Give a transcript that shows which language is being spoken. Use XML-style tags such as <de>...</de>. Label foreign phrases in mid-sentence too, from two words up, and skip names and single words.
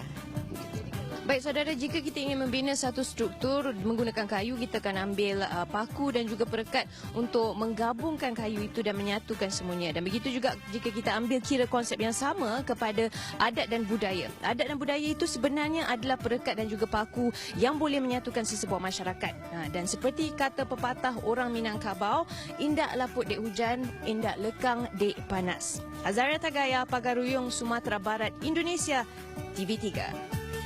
<ms>Baik saudara, jika kita ingin membina satu struktur menggunakan kayu, kita akan ambil paku dan juga perekat untuk menggabungkan kayu itu dan menyatukan semuanya. Dan begitu juga jika kita ambil kira konsep yang sama kepada adat dan budaya. Adat dan budaya itu sebenarnya adalah perekat dan juga paku yang boleh menyatukan sesebuah masyarakat.</ms> <min>Dan seperti kata pepatah orang Minangkabau, indak laput dek hujan, indak lekang dek panas.</min> <ms>Azaria Tagaya, Pagaruyung, Sumatera Barat, Indonesia, TV3.</ms>